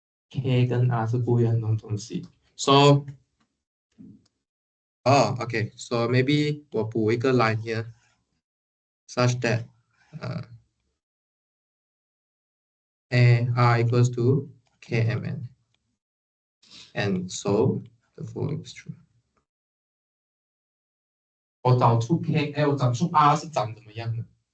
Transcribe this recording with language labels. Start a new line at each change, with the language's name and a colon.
Chinese: K 跟 R 是不一样的东西。
English: So, okay. So maybe
Chinese: 我补一个
English: line here, such that R equals to KMN. And so the following is true.
Chinese: 我找出 我找出 R 是长怎么样的。